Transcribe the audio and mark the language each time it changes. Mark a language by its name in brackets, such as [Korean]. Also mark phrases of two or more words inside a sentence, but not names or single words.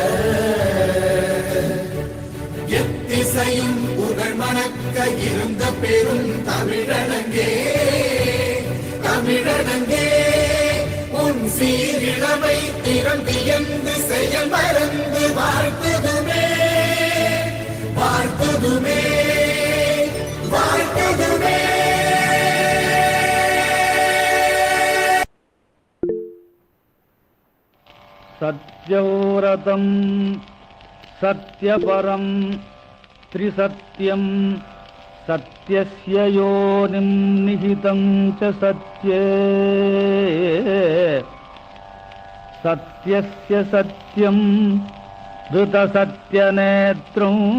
[Tamil] எத்திசையும் புகழ் மணக்க இருந்த பெரும் தமிழனங்கே தமிழனங்கே உன் சீரிழமை திறம்பியந்து செயல் மறந்து வாழ்த்துதுமே வாழ்த்துதுமே வாழ்த்துதுமே. [Sanskrit] सत्यव्रतं सत्यपरं त्रिसत्यं सत्यस्य योनिं निहितं च सत्ये सत्यस्य सत्यं धृतसत्यनेत्रं